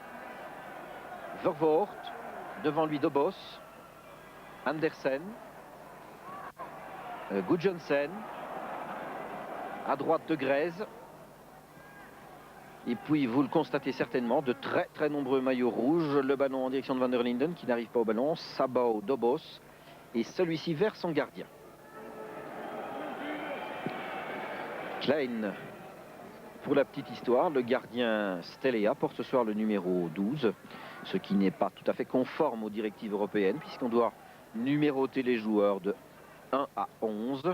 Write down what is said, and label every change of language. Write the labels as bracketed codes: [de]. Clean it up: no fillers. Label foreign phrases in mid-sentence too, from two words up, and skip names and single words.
[fr] Vervoort. Devant lui Dobos. Andersen. Gudjohnsen. À droite De Grez. Et puis, vous le constatez certainement, de très nombreux maillots rouges. Le ballon en direction de van der Linden qui n'arrive pas au ballon. Sabo, Dobos. Et celui-ci vers son gardien. Klein. Pour la petite histoire, le gardien Stelea porte ce soir le numéro 12. Ce qui n'est pas tout à fait conforme aux directives européennes, puisqu'on doit numéroter les joueurs de 1 à 11.